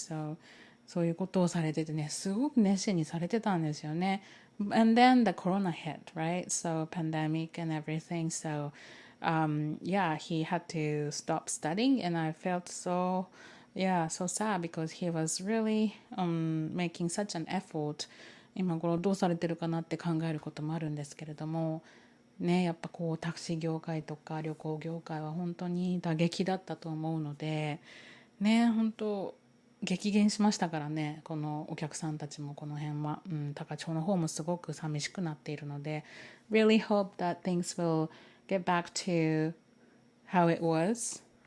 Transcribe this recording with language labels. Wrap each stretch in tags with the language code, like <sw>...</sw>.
<ja>So そういうことをされててね、すごく熱心にされてたんですよね。</ja> <en>And then the corona hit, right? So pandemic and everything. So yeah, he had to stop studying, and I felt so sad because he was really making such an effort.</en> <ja>今頃どうされてるかなって考えることもあるんですけれどもね、やっぱタクシー業界とか旅行業界は本当に打撃だったと思うのでね、本当激減しましたからね、このお客さんたちもこの辺は、高千穂の方もすごく寂しくなっているので</ja> <en>really hope that things will get back to how it was、</en>